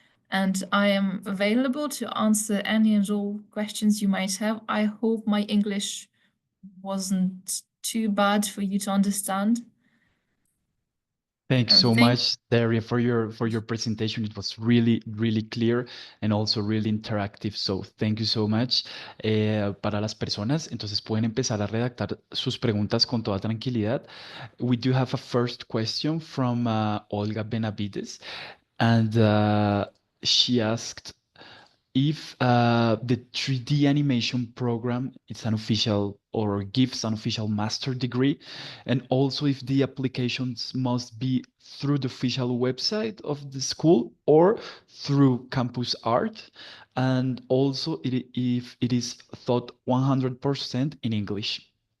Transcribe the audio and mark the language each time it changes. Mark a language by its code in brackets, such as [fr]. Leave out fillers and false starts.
[en] And I am available to answer any and all questions you might have. I hope my English wasn't too bad for you to understand. Thanks so Thank much, Daria, for your presentation. It was really, really clear and also really interactive. So thank you so much. [es] Para las personas, entonces pueden empezar a redactar sus preguntas con toda tranquilidad. [en] We do have a first question from Olga Benavides, and she asked if the 3D animation program is an official or gives an official master degree, and also if the applications must be through the official website of the school or through campus art, and also if it is taught 100% in English.